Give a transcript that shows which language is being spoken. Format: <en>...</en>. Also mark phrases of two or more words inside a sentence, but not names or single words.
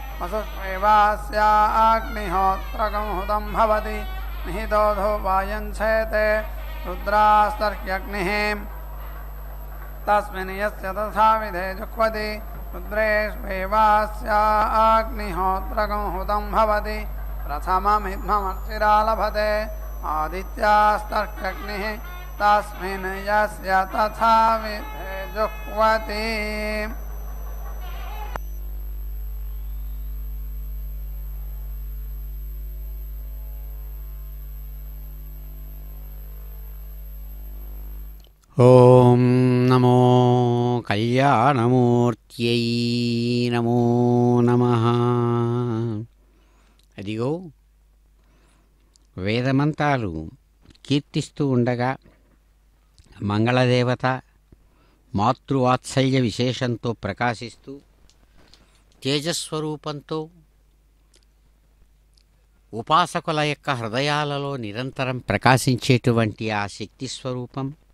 <sa>वसुष्वेवास्याग्निहोत्रकं हुतं भवति निहितो धूपायञ्छेते रुद्रास्तर्ह्यग्निः तस्मिन् यस्य तथाविधे जुह्वति रुद्रेष्वेवास्याग्निहोत्रकं हुतं भवति प्रथममिद्ममर्चिरा लभते आदित्यास्तर्ह्यग्निः तस्मिन् यस्य तथाविधे जुह्वति ఓం నమో కళ్యాణమూర్త్యై నమో నమః.</sa> <te>అదిగో వేదమంతాలు కీర్తిస్తూ ఉండగా మంగళదేవత మాతృవాత్సల్య విశేషంతో ప్రకాశిస్తూ తేజస్వరూపంతో ఉపాసకుల యొక్క హృదయాలలో నిరంతరం ప్రకాశించేటువంటి ఆ శక్తి స్వరూపం</te>